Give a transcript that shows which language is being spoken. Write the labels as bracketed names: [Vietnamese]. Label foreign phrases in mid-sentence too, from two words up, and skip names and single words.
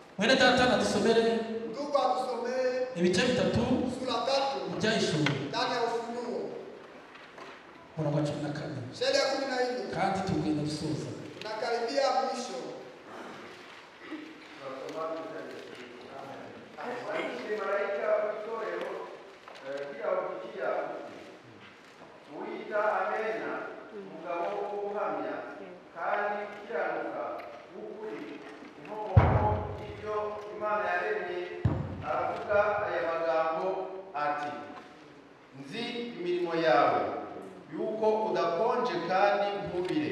[Kinyarwanda] mwene data nadusomere [Swahili] Ndugu atusomee [Kinyarwanda] ibice bitatu [Swahili] sura 3 [Kinyarwanda] by'ishuri [Swahili] ndani ya Ufunuo. [Kinyarwanda] murongo wa 14 [Swahili] Shairi ya 14. [Kinyarwanda] kandi tugenda dusoza. [Swahili] Nakaribia mwisho. [Kinyarwanda] Malaika w'itorero ry'Laodikiya wita amena umugabo w'ubuhamya kandi ukiranuka w'ukuri inkomoko y'ibyo Imana yaremye aravuga aya magambo ati nzi imirimo yawe yuko udakonje kandi ntubire.